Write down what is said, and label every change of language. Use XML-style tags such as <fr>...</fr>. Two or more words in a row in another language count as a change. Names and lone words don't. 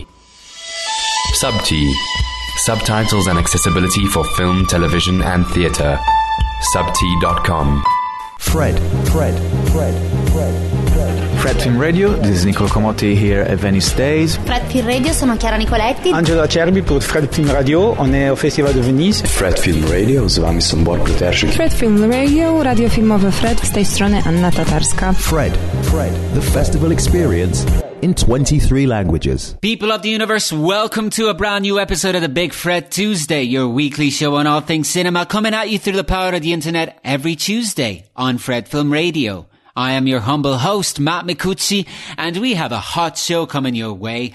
<en>Subti, subtitles and accessibility for film, television and theatre. Subti.com. Fred Film Radio, this is Nicola Comotti here at Venice Days.</en> <it>Fred Film Radio, sono Chiara Nicoletti.</it> <fr>Angelo Acerbi pour Fred Film Radio, on est au Festival de Venise.</fr> <pl>Fred Film Radio, z wami są Borku Terszyk. Fred Film Radio, radio filmowe Fred, z tej strony Anna Tatarska.</pl> <en>Fred, the festival experience in 23 languages. People of the universe, welcome to a brand new episode of the Big Fred Tuesday, your weekly show on all things cinema, coming at you through the power of the internet every Tuesday on Fred Film Radio. I am your humble host, Matt Micucci, and we have a hot show coming your way.</en>